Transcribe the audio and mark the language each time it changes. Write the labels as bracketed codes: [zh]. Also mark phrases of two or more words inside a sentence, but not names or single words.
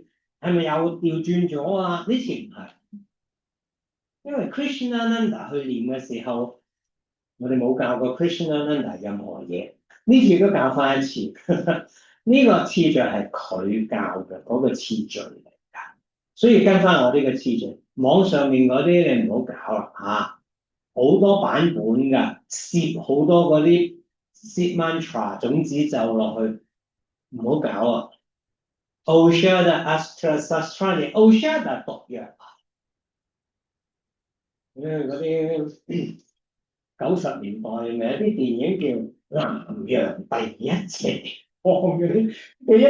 [yue] 係咪又調轉咗啊？呢次唔係，因為 Krishnananda 去念嘅時候，我哋冇教過 Krishnananda 任何嘢，呢次都教翻一次。呢個次序係佢教嘅嗰個次序嚟㗎，所以跟翻我呢個次序。網上面嗰啲你唔好搞啦嚇，好多版本㗎，攝好多嗰啲 [en] seed mantra [yue] 種子咒落去，唔好搞啊！Oshada Astra Sastrani，Oshada 毒藥，嗰啲90年代咪有啲電影叫《南洋第一邪幫》嗰啲，佢一